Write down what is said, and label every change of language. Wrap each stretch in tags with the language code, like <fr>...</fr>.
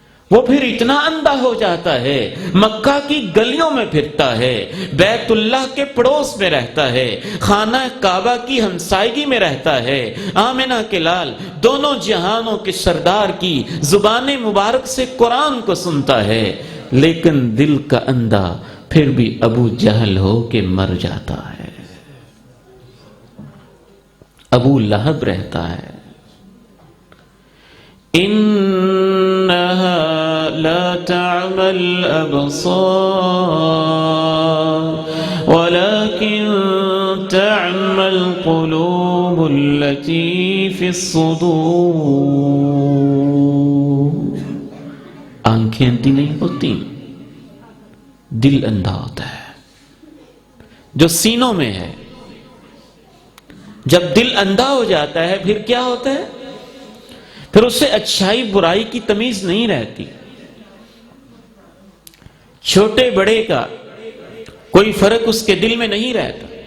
<ur>وہ پھر اتنا اندھا ہو جاتا ہے، مکہ کی گلیوں میں پھرتا ہے، بیت اللہ کے پڑوس میں رہتا ہے، خانہ کعبہ کی ہمسائیگی میں رہتا ہے، آمنہ کے لال دونوں جہانوں کے سردار کی زبان مبارک سے قرآن کو سنتا ہے، لیکن دل کا اندھا پھر بھی ابو جہل ہو کے مر جاتا ہے، ابو لہب رہتا ہے.</ur> <ar>انہا لا تعمى الابصار ولكن تعمى القلوب التي في الصدور.</ar> <ur>آنکھیں اندھی نہیں ہوتی، دل اندھا ہوتا ہے جو سینوں میں ہے. جب دل اندھا ہو جاتا ہے پھر کیا ہوتا ہے؟ پھر اسے اچھائی برائی کی تمیز نہیں رہتی، چھوٹے بڑے کا کوئی فرق اس کے دل میں نہیں رہتا.</ur>